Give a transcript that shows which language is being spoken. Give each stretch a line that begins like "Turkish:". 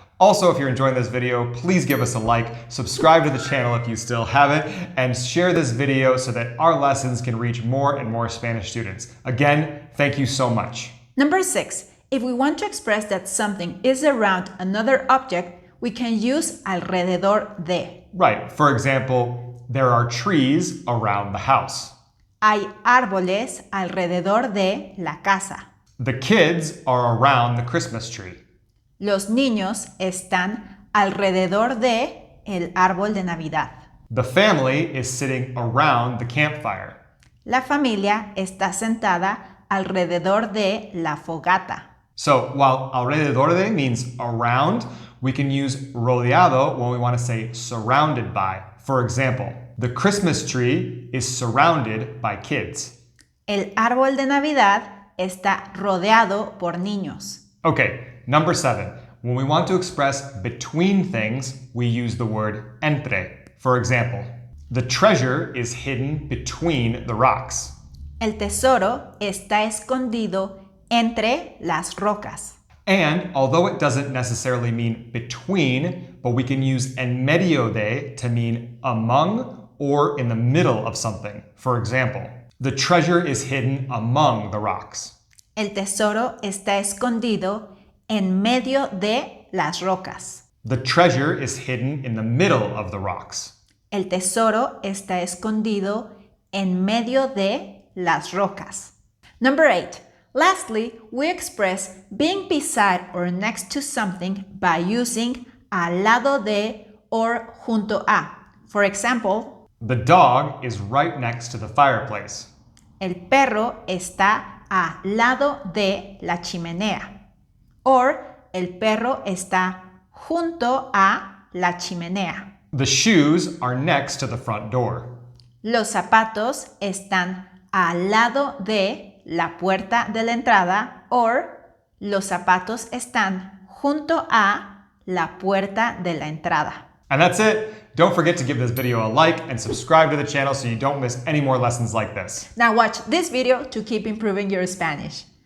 English: Also, if you're enjoying this video, please give us a like, subscribe to the channel if you still haven't, and share this video so that our lessons can reach more and more Spanish students. Again, thank you so much. Number 6. If we want to express that something is around another object, we can use alrededor de. Right. For example, there are trees around the house.
Spanish: Hay árboles alrededor de la casa.
English: The kids are around the Christmas tree.
Spanish: Los niños están alrededor de el árbol de Navidad.
English: The family is sitting around the campfire.
Spanish: La familia está sentada alrededor de la fogata.
English: So while alrededor de means around, we can use rodeado when we want to say surrounded by. For example, the Christmas tree is surrounded by kids.
Spanish: El árbol de Navidad está rodeado por niños.
English: Okay, number 7. When we want to express between things, we use the word entre. For example, the treasure is hidden between the rocks.
Spanish: El tesoro está escondido entre las rocas.
English: And although it doesn't necessarily mean between, but we can use en medio de to mean among or in the middle of something. For example, the treasure is hidden among the rocks.
Spanish: El tesoro está escondido en medio de las rocas.
English: The treasure is hidden in the middle of the rocks.
Spanish: El tesoro está escondido en medio de las rocas.
English: Number 8. Lastly, we express being beside or next to something by using al lado de or junto a. For example, the dog is right next to the fireplace.
Spanish: El perro está al lado de la chimenea. Or el perro está junto a la chimenea.
English: The shoes are next to the front door.
Spanish: Los zapatos están al lado de la puerta de la entrada. Or los zapatos están junto a la puerta de la entrada.
English: And that's it. Don't forget to give this video a like and subscribe to the channel so you don't miss any more lessons like this. Now watch this video to keep improving your Spanish.